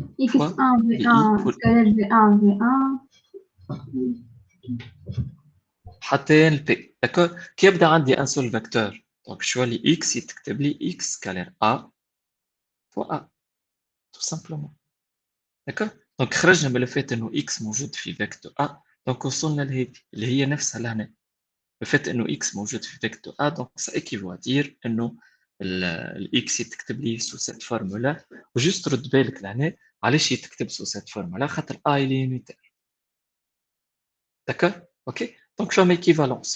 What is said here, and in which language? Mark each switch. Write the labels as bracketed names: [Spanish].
[Arabic] X1 V1 scalaire V1 V1 حتى ال P. [French] D'accord? كي يبدا عندي un seul vecteur donc je vois les X [Arabic] يتكتب لي [French] X scalaire A fois A tout simplement. D'accord? [Arabic] donc خرجنا من الفات انه X موجود في [French] vecteur A donc [Arabic] وصلنا لهذه اللي هي نفسها لهنا. [French] le fait انه X موجود في vecteur A donc ça équivaut à dire [Arabic] انه ال X يتكتب لي [French] sous cette formule [Arabic] وجست رد بالك لهنا علاش يتكتب [French] sous cette formule خاطر A il est unitaire. D'accord? OK? Donc, je mets équivalence.